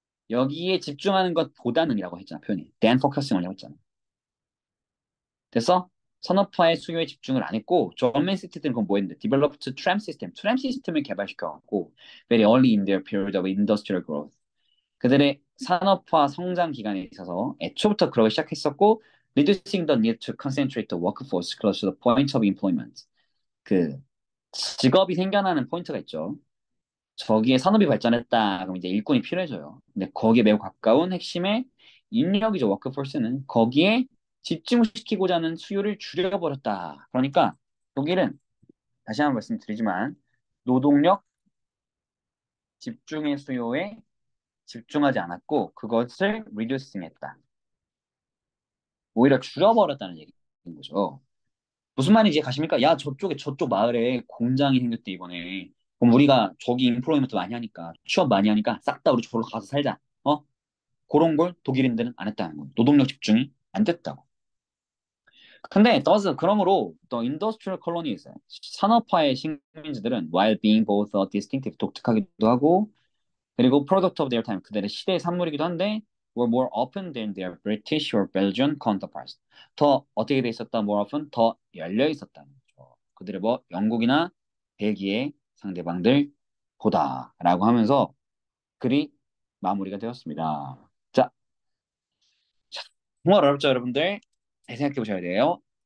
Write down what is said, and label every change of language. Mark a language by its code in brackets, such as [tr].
[ko] 여기에 집중하는 것보다는이라고 했잖아, 표현이. [en] than focusing [ko] 을 했잖아. 그래서 산업화의 수요에 집중을 안 했고, 전맨 시티들은 그건 뭐 했는데, [en] developed tram system, [ko] 트램 시스템을 개발시켜갖고, [en] very early in their period of industrial growth. [ko] 그들의 산업화 성장 기간에 있어서 애초부터 그러기 시작했었고, [en] reducing the need to concentrate the workforce close to the point of employment. [ko] 그 직업이 생겨나는 포인트가 있죠. 저기에 산업이 발전했다. 그럼 이제 일꾼이 필요해져요. 근데 거기에 매우 가까운 핵심의 인력이죠. 워크포스는 거기에 집중을 시키고자 하는 수요를 줄여버렸다. 그러니까 독일은 다시 한번 말씀드리지만 노동력 집중의 수요에 집중하지 않았고 그것을 reducing했다. 오히려 줄여버렸다는 얘기인 거죠. 무슨 말인지 가십니까? 야, 저쪽에 저쪽 마을에 공장이 생겼대 이번에. 그럼 우리가 저기 인플로이먼트 많이 하니까 취업 많이 하니까 싹 다 우리 저로 가서 살자. 어? 그런 걸 독일인들은 안 했다는 거예요. 노동력 집중이 안 됐다고. 근데 그러므로 [en] the industrial colonies [ko] 산업화의 식민지들은 [en] while being both distinctive [ko] 독특하기도 하고 그리고 [en] product of their time [ko] 그들의 시대의 산물이기도 한데 [en] were more open than their British or Belgian counterparts. [ko] 더 어떻게 돼 있었다? [en] more often [ko] 더 열려 있었다는 거죠. 그들의 뭐 영국이나 벨기에 상대방들 보다라고 하면서 글이 마무리가 되었습니다. 자, 정말 어렵죠, 여러분들? 잘 생각해 보셔야 돼요.